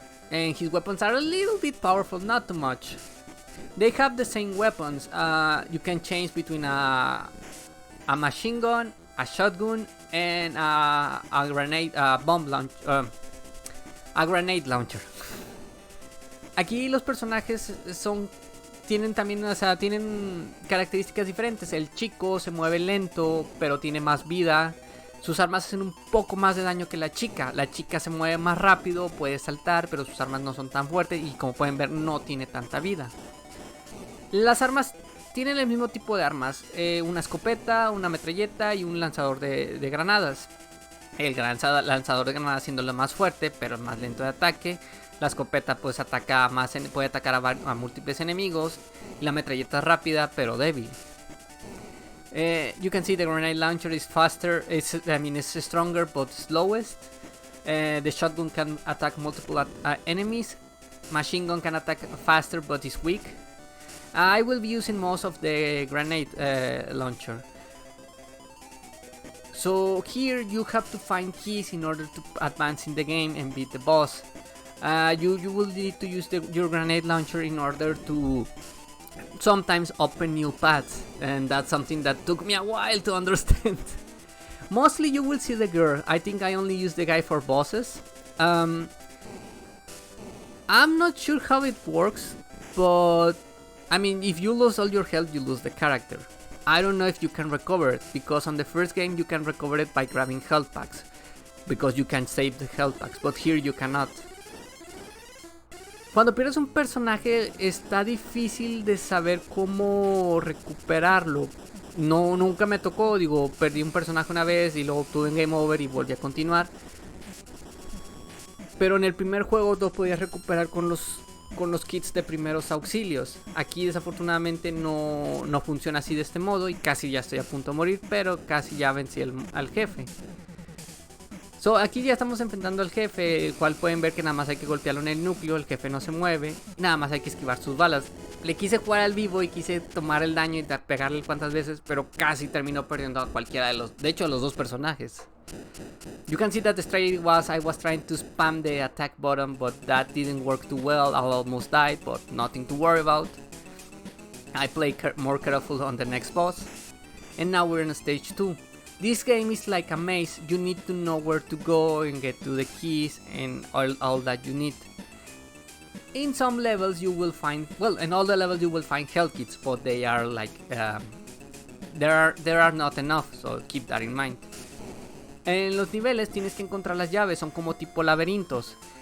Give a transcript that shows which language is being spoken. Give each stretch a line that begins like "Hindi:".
English: And his weapons are a little bit powerful, not too much. They have the same weapons. You can change between a machine gun, a shotgun, and a grenade launcher.
Spanish: Aquí los personajes tienen características diferentes. El chico se mueve lento, pero tiene más vida. Sus armas hacen un poco más de daño que la chica. La chica se mueve más rápido, puede saltar, pero sus armas no son tan fuertes y, como pueden ver, no tiene tanta vida. Las armas tienen el mismo tipo de armas. Una escopeta, una metralleta y un lanzador de granadas. El lanzador de granadas siendo lo más fuerte, pero más lento de ataque. La escopeta pues puede atacar a múltiples enemigos. Y la metralleta es rápida pero débil.
English: You can see the grenade launcher is faster. It's stronger but slowest. The shotgun can attack multiple enemies. Machine gun can attack faster but is weak. I will be using most of the grenade launcher. So here you have to find keys in order to advance in the game and beat the boss. You will need to use your grenade launcher in order to sometimes open new paths, and that's something that took me a while to understand. Mostly you will see the girl. I think I only use the guy for bosses. I'm not sure how it works, but if you lose all your health, you lose the character. I don't know if you can recover it, because on the first game you can recover it by grabbing health packs, because you can save the health packs, but here you cannot.
Spanish: Cuando pierdes un personaje está difícil de saber cómo recuperarlo. Nunca me tocó, perdí un personaje una vez y luego tuve un game over y volví a continuar. Pero en el primer juego lo podías recuperar con los kits de primeros auxilios. Aquí desafortunadamente no funciona así de este modo y casi ya estoy a punto de morir, pero casi ya vencí al jefe. So, aquí ya estamos enfrentando al jefe, el cual pueden ver que nada más hay que golpearlo en el núcleo. El jefe no se mueve, nada más hay que esquivar sus balas. Le quise jugar al vivo y quise tomar el daño y pegarle cuantas veces, pero casi terminó perdiendo a cualquiera de los dos personajes.
English: You can see that the strategy I was trying to spam the attack button, but that didn't work too well. I almost died, but nothing to worry about. I play more careful on the next boss. And now we're in stage 2. This game is like a maze. You need to know where to go and get to the keys and all that you need. In some levels you will find, in all the levels you will find health kits, but they are like, there are not enough, so keep that in mind.
Spanish: En los niveles tienes que encontrar las llaves, son como tipo laberintos.